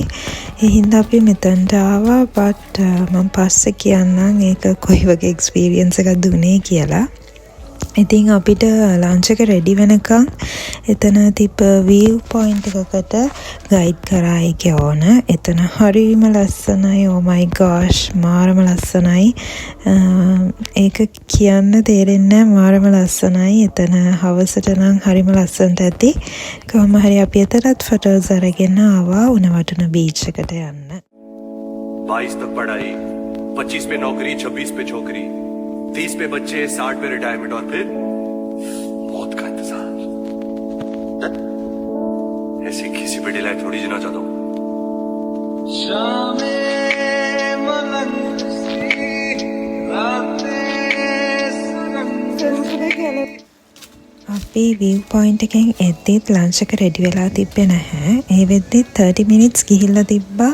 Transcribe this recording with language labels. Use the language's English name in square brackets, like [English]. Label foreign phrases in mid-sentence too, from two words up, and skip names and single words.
[Sinhala] ඒ හින්දා අපි මෙතනට ආවා. බට් මම පස්සේ කියන්නම් ඒක කොයි වගේ එක්ස්පීරියන්ස් එකක්ද උනේ කියලා. ඉතින් අපිට ලන්ච් එක රෙඩි වෙනකන් එතන තිබ්බ [English] view point [Sinhala] එකකට ගයිඩ් කරා ඒකේ ඕන. එතන හරිම ලස්සනයි. [English] oh my gosh [Sinhala] මාරම ලස්සනයි. ඒක කියන්න තේරෙන්නේ නැහැ මාරම ලස්සනයි. එතන හවසට නම් හරිම ලස්සනට ඇති. කොහොම හරි අපි එතනත් ෆොටෝස් අරගෙන ආවා උණවටන බීච් එකට යන්න. [Hindi] 22 तक पढ़ाई, 25 पे नौकरी, 26 पे छोकरी, 30 पे बच्चे, 60 पे रिटायरमेंट और फिर मौत का इंतजार। ऐसी किसी पे डिलाइट थोड़ी जीना चाहता हूँ। [Sinhala] අපි [English] view point [Sinhala] එකෙන් එද්දිත් ලන්ච් එක රෙඩි වෙලා තිබ්බේ නැහැ. ඒ වෙද්දි 30 minutes ගිහිල්ලා තිබ්බා.